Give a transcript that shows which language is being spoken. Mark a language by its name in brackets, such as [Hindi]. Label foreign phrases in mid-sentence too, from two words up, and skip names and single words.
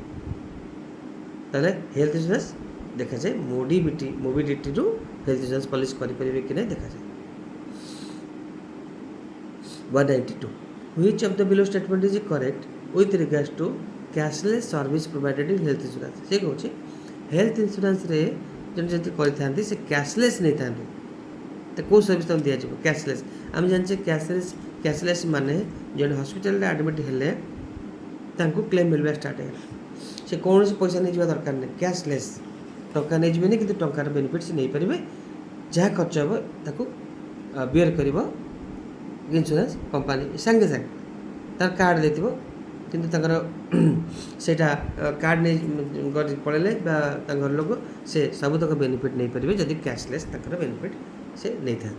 [Odia] ତାହେଲେ [English] health insurance [Odia] ଦେଖାଯାଏ ମୋବିଡ଼ିଟିରୁ [English] health insurance policy [Odia] କରିପାରିବେ କି ନାହିଁ ଦେଖାଯାଏ। 192. [English] Which of the below statement is correct with regards to cashless service provided in health insurance? [Odia] ସେ କହୁଛି [English] health insuranceରେ [Odia] ଜଣେ ଯଦି କରିଥାନ୍ତି ସେ କ୍ୟାସଲେସ୍ ନେଇଥାନ୍ତି, ତ କେଉଁ ସର୍ଭିସ୍ ତାଙ୍କୁ ଦିଆଯିବ କ୍ୟାସଲେସ୍। ଆମେ ଜାଣିଛେ କ୍ୟାସଲେସ୍ ମାନେ ଜଣେ [English] hospitalରେ admit [Odia] ହେଲେ ତାଙ୍କୁ କ୍ଲେମ୍ ମିଳିବା ଷ୍ଟାର୍ଟ ହେଇଗଲା, ସେ କୌଣସି ପଇସା ନେଇଯିବା ଦରକାର ନାହିଁ, କ୍ୟାସଲେସ୍, ଟଙ୍କା ନେଇଯିବେନି କିନ୍ତୁ ଟଙ୍କାର ବେନିଫିଟ୍ ସେ ନେଇପାରିବେ, ଯାହା ଖର୍ଚ୍ଚ ହେବ ତାକୁ ବିୟର କରିବ [English] insurance company [Odia] ସାଙ୍ଗେ ସାଙ୍ଗେ, ତାର କାର୍ଡ଼ ଦେଇଥିବ, କିନ୍ତୁ ତାଙ୍କର ସେଇଟା କାର୍ଡ଼ ନେଇ ପଳେଇଲେ ବା ତାଙ୍କ ଘର ଲୋକ ସେ ସବୁତକ ବେନିଫିଟ୍ ନେଇପାରିବେ ଯଦି କ୍ୟାସଲେସ୍ ତାଙ୍କର ବେନିଫିଟ୍ ସେ ନେଇଥାନ୍ତି।